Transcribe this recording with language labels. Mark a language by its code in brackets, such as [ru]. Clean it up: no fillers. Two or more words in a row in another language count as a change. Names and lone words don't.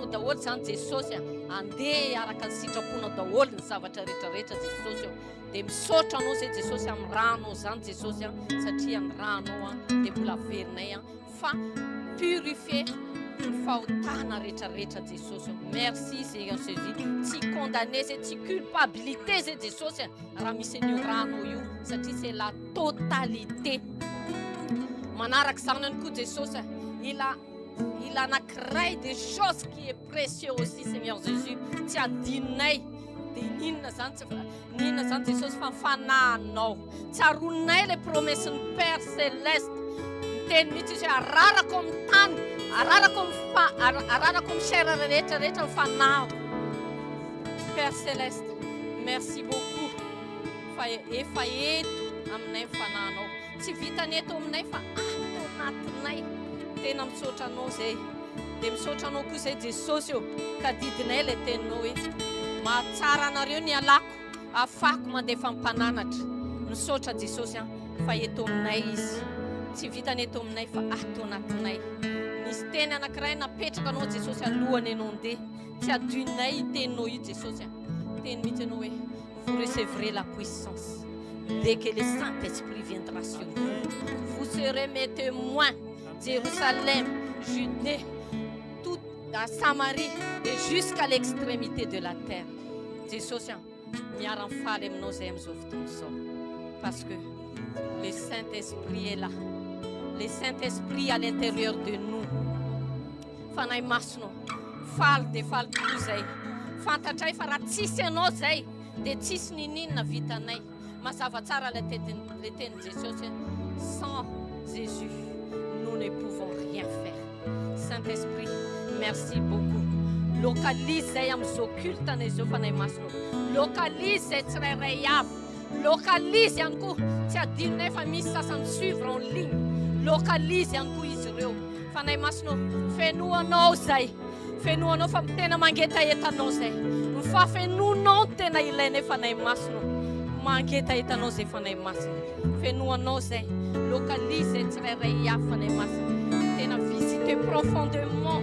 [mg] daholo zany Jesosy andeha araka ny sitrapona daholo ny zavatra rehetrarehetra Jesosy dia misaotra anao zay Jesosy amin'ny rano zany Jesosy satria ny rano dia mbola averinay fa purifier ny fahotana rehetrarehetra Jesosy [fr] merci Seigneur Jésus [mg] tsy condamné zay tsy culpabilité zay Jesosy raha misy an'io rano io satria [fr] c'est la totalité [mg] manaraka zany ihany koa Jesosy [fr] il a [mg] anankiray [fr] des choses qui est précieux aussi Seigneur Jésus [mg] tsy adinonay dia ninona zany Jesosy fa mifanahinao tsaronay [fr] le promesse [mg] ny [fr] Père Céleste [mg] miteny mihitsy izy hoe ararako amin'ny tany ararako misaira rehetrarehetra ny fanahiko. [fr] Père Céleste, merci beaucoup [mg] fa efa eto aminay ny fanahinao. Tsy vitany eto aminay fa ato anatinay. Tena misaotra anao zay. Dia misaotra anao koa zay Jesosy eo ka didinay ilay teninao hoe mahatsara anareo ny alako afako mandefa mpananatra. Misaotra Jesosy fa eto aminay izy. Tsy vitany eto aminay fa ato anatinay. Nisy teny anankiray napetraka anao Jesosy alohany ianao andeha. Tsy adoinay teninao io Jesosy. Teny mihitsy anao hoe [fr] vous recevrez la puissance dès que le Saint-Esprit viendra sur vous. Vous serez mes témoins, Jérusalem, Judée, toute la Samarie et jusqu'à l'extrémité de la terre. [mg] Jesosy miara-mifaly aminao zay amin'izao fotoan'izao. [fr] Parce que le Saint-Esprit est là. Le Saint-Esprit à l'intérieur de nous. [mg] Fanahy masonao, faly dia faly tokoa zay. Fantatray fa raha tsisy anao zay dia tsisy ninina vitanay. Mazava tsara le teny Jesosy, [fr] sans Jésus, nous ne pouvons rien faire. Saint-Esprit, merci beaucoup. [mg] Localise zay amin'izao cultana izao fanahy masonao. Localise zay tsirairay avy. Localise ihany koa tsy adinonay fa misy sasany [fr] suivre en ligne. [mg] Localise ihany koa izy ireo. Fanahy masonao, fenoanao zay. Fenoanao fa tena mangetahetanao zay. Mifafenonao tena ilainay fanahy masonao. Mangetahetanao zay fanahy masina. Fenoanao zay. Localise zay tsirairay avy fanahy masina. Tena [fr] visite profondément.